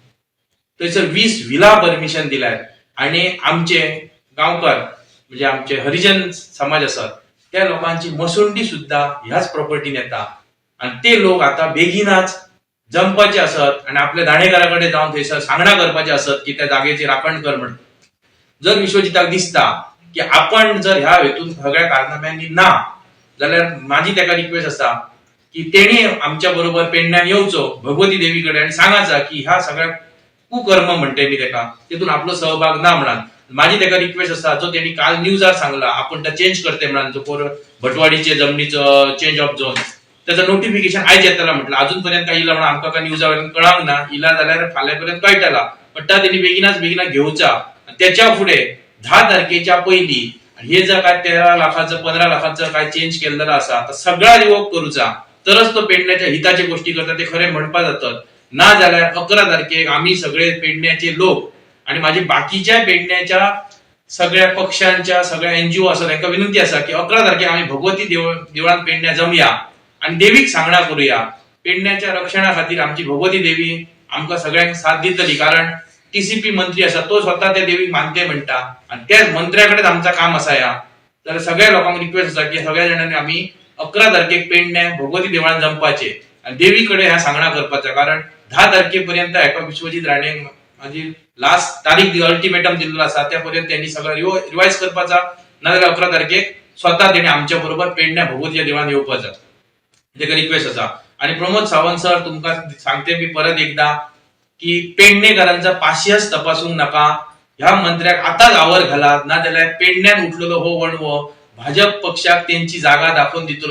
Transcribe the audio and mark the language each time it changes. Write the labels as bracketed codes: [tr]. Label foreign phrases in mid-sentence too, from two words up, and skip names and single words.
[kok] थंयसर 20 विला परमिशन दिल्यात आणि आमचे गांवकार म्हणजे आमचे हरिजन समाज असतात त्या लोकांची मसुंडी सुद्धा ह्याच प्रॉपर्टीन येता आणि ते लोक आता बेगीनाच जमपाचे असत आणि आपल्या दाणेकाराकडे जाऊन थंयसर सांगणा करपाचे असत की त्या जागेची राखण कर म्हणून. जर विश्वजिताक दिसता की आपण जर ह्या हेतून सगळ्या कारनाम्यांनी ना जाल्यार माझी त्याका रिक्वेस्ट असा की तेणी आमच्या बरोबर पेडण्यान येवचो भगवती देवीकडे आणि सांगायचा की ह्या सगळ्या कुकर्म म्हणते मी त्याका तिथून आपलो सहभाग ना म्हणून. माझी त्याका रिक्वेस्ट असा जो त्यांनी काल न्यूजार सांगला आपण त्या चेंज करते म्हणून जो भटवाडीचे जमनीचं [en] change of zone [kok] त्याचं नोटिफिकेशन आयज येतला म्हटलं. अजूनपर्यंत काही इला म्हणून आमकां काय न्यूजावरून कळांक ना. इला जाल्यार फाल्यांपर्यंत कळटला पण त्या त्यांनी बेगिना घेवचा. त्याच्या पुढे 10 तारखेच्या पहिली हे जर काय 13 लाखाचं 15 लाखाचं काय चेंज केलेलं असा तर सगळा रिवोक करूचा तरच तो पेडण्याच्या हिताची गोष्टी करता ते खरे म्हणपा जातात. ना जाल्यार 11 तारखेक आम्ही सगळे पेडण्याचे लोक आणि माझे बाकीच्या पेडण्याच्या सगळ्या पक्षांच्या सगळ्या एनजीओ असतात त्यांना विनंती असा की 11 तारखेक आम्ही भगवती देवळात पेडण्या जमया आणि देवीक सांगणा करूया. पेडण्याच्या रक्षणा खातीर आमची भगवती देवी आमकां सगळ्यांक साथ दितली. कारण टीसीपी मंत्री असा तो स्वतः त्या देवीक मानते म्हणटा आणि त्या मंत्र्याकडेच आमचा काम असा या. तर सगळ्या लोकांक रिक्वेस्ट असा की सगळ्या जणांनी आम्ही 11 तारखेक पेडण्या भगवती देवळात जमपाचे आणि देवीकडे ह्या सांगणा करपाचा. कारण 10 तारखेपर्यंत एका विश्वजित राणे माझी लास्ट तारीख अल्टिमेटम दिलेला असा त्यापर्यंत त्यांनी सगळं रिवाइज करपाचा. नाजाल्यार 11 तारखेक स्वतः त्यांनी आमच्या बरोबर पेडण्या भगवतीच्या देवळात येवपाचा. तेका रिक्वेस्ट असा. आणि प्रमोद सावंत सर तुमकां सांगते मी परत एकदा की पेडणेकारांचा पाशियस तपासूंक नका. ह्या मंत्र्याक आताच आवर घालात ना जाल्यार पेडण्यान उठलेलो हो वणवो भाजप पक्षाक त्यांची जागा दाखवून दितलो.